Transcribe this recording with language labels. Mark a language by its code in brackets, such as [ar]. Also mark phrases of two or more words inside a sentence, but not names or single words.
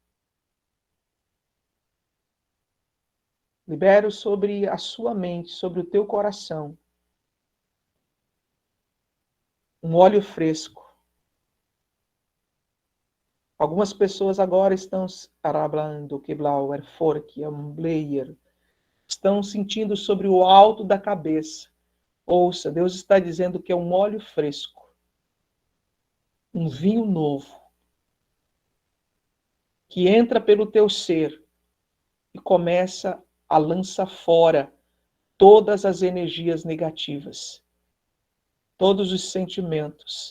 [pt] Libero sobre a sua mente, sobre o teu coração, um óleo fresco. Algumas pessoas agora estão arablando, queblauer, fork, amblayer, estão sentindo sobre o alto da cabeça. Ouça, Deus está dizendo que é um óleo fresco, um vinho novo, que entra pelo teu ser e começa a lançar fora todas as energias negativas, todos os sentimentos.